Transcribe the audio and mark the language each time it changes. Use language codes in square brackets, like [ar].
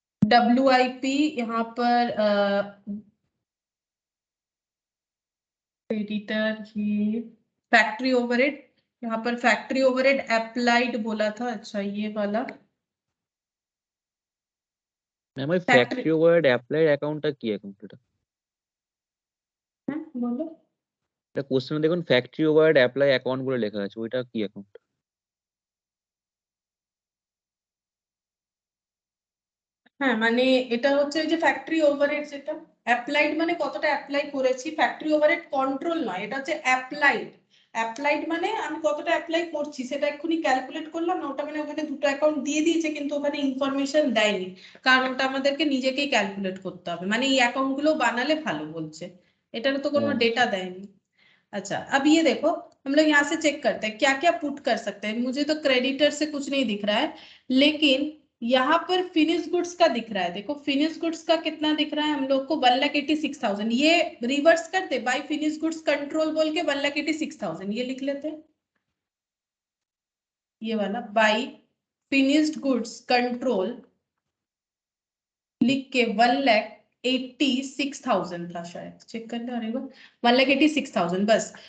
[hi] WIP यहाँ पर creditor, ये फैक्ट्री ओवरहेड, यहाँ पर फैक्ट्री ओवरहेड अप्लाइड बोला था। अच्छा, ये वाला [bn] मैम ওই [hi] फैक्ट्री [bn] ফ্যাক্টরি ওভারহেড অ্যাপ্লাইড অ্যাকাউন্টটা কি অ্যাকাউন্ট এটা? [hi] है, बोलो। [bn] এটা কোশ্চেনে দেখুন ফ্যাক্টরি ওভারহেড অ্যাপ্লাই অ্যাকাউন্ট বলে লেখা আছে, ওইটা কি অ্যাকাউন্ট? হ্যাঁ, মানে এটা হচ্ছে ওই যে ফ্যাক্টরি ওভারহেড, যেটা অ্যাপ্লাইড মানে কতটা অ্যাপ্লাই করেছি, ফ্যাক্টরি ওভারহেড কন্ট্রোল নয়, এটা হচ্ছে অ্যাপ্লাইড। অ্যাপ্লাইড মানে আমি কতটা অ্যাপ্লাই করছি সেটা এক্ষুনি ক্যালকুলেট করলাম না, ওটা মানে ওখানে দুটো অ্যাকাউন্ট দিয়ে দিয়েছে কিন্তু ওখানে ইনফরমেশন দেয়নি, কারণ ওটা আমাদেরকে নিজেকেই ক্যালকুলেট করতে হবে, মানে এই অ্যাকাউন্ট গুলো বানালে ভালো বলছে, এটার তো কোনো डेटा देयनी। [hi] अच्छा, अब ये देखो हम लोग यहाँ से चेक करते हैं क्या क्या पुट कर सकते हैं। मुझे तो क्रेडिटर से कुछ नहीं दिख रहा है, लेकिन यहाँ पर फिनिश गुड्स का दिख रहा है। देखो फिनिश गुड्स का कितना दिख रहा है हम लोग को? 1,86,000। ये रिवर्स करते बाय फिनिश गुड्स कंट्रोल बोल के 1,86,000 ये लिख लेते हैं, ये वाला बाय फिनिश्ड गुड्स कंट्रोल लिख के 1,86,000 था शायद, चेक कर लो। अरे वो 1,86,000 बस।